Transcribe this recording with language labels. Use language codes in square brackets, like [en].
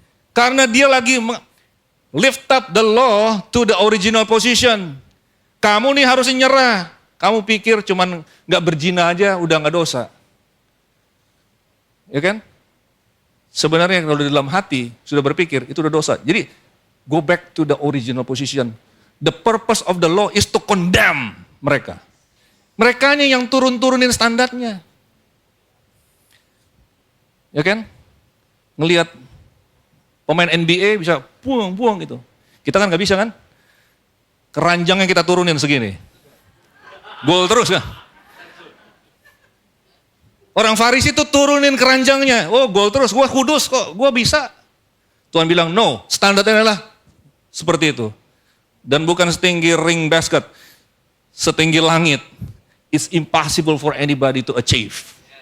[id] Karena dia lagi [en] lift up the law to the original position. [id] Kamu nih harus nyerah. Kamu pikir cuman gak berzina aja udah gak dosa. Ya kan? Sebenarnya kalau di dalam hati sudah berpikir itu udah dosa. [en] Jadi go back to the original position. The purpose of the law is to condemn mereka. [id] Merekanya yang turun-turunin standarnya. Ya kan? Ngelihat pemain NBA bisa buang-buang gitu. Kita kan gak bisa kan? Keranjangnya kita turunin segini. Gol terus kan? Orang Farisi itu turunin keranjangnya. Oh gol terus, gue kudus kok, gue bisa. Tuhan bilang no, standarnya adalah seperti itu. Dan bukan setinggi ring basket, setinggi langit. [en] It's impossible for anybody to achieve.